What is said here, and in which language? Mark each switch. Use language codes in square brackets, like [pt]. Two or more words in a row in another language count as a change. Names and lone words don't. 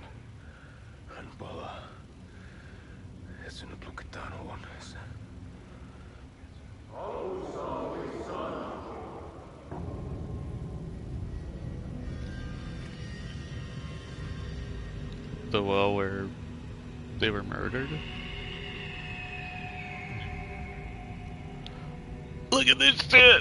[fi] Hän palaa. Ja sinut lukitaan huoneeseen. Alussa oli sana. [en] The well where they were murdered? Look at this shit!